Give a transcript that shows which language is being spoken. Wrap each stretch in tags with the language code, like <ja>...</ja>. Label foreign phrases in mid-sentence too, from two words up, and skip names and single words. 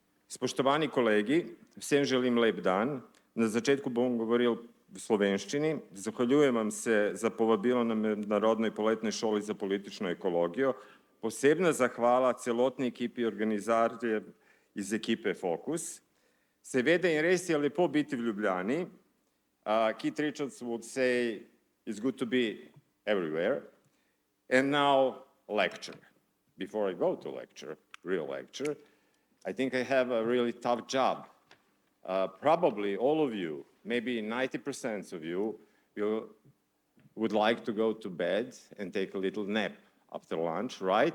<sl>Spoštovani kolegi, vsem želim lep dan. Na začetku bom govoril v slovenščini. Zahvaljujem vam se za povabilo na Mednarodnoj poletni šoli za politično ekologijo. Posebna zahvala celotni ekipi organizatorjev iz ekipe Fokus. Seveda in res je lepo biti v Ljubljani.</sl> <en>Keith Richards would say it's good to be everywhere. And now lecture. Before I go to lecture, real lecture, I think I have a really tough job. Probably all of you, maybe 90% of you, would like to go to bed and take a little nap after lunch, right?</en>